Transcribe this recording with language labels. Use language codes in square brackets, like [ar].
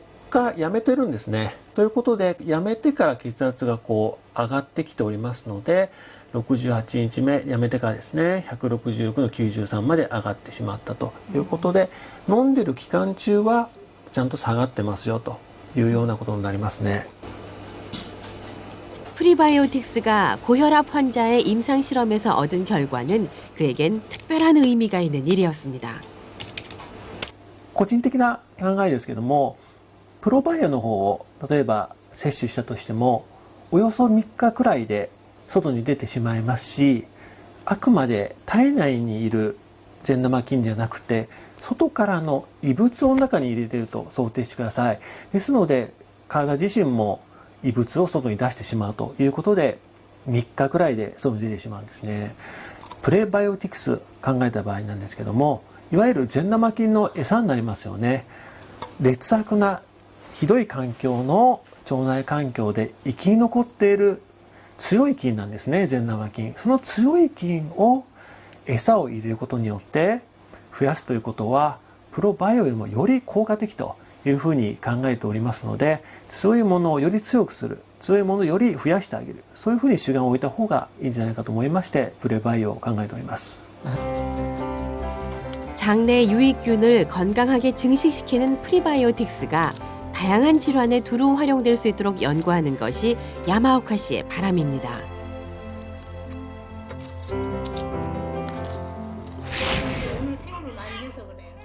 [ja] からやめてるんですね。ということで、やめてから血圧がこう上がってきておりますので、68日目やめてからですね、166の93まで上がってしまったということで、飲んでる期間中はちゃんと下がってますよというようなことになりますね。 [ko] 프리바이오틱스가 고혈압 환자의 임상 실험에서 얻은 결과는 그에겐 특별한 의미가 있는 일이었습니다. [ja] 個人的な考えですけども、プロバイオの方を例えば摂取したとしても、およそ3日くらいで外に出てしまいますし、あくまで体内にいる善玉菌ではなくて、外からの異物を中に入れていると想定してください。ですので、体自身も異物を外に出してしまうということで、3日くらいで外に出てしまうんですね。プレバイオティクス考えた場合なんですけども、いわゆる善玉菌の餌になりますよね。劣悪なひどい環境の腸内環境で生き残っている強い菌なんですね、善玉菌。その強い菌を餌を入れることによって増やすということは、プロバイオよりもより効果的というふうに考えておりますので、強いものをより強くする、強いものをより増やしてあげる、そういうふうに主眼を置いた方がいいんじゃないかと思いまして、プレバイオを考えております。 [ko] 장내 유익균을 건강하게 증식시키는 프리바이오틱스가 다양한 질환에 두루 활용될 수 있도록 연구하는 것이 야마오카 씨의 바람입니다. 오늘 퇴원을 많이 해서 그래요.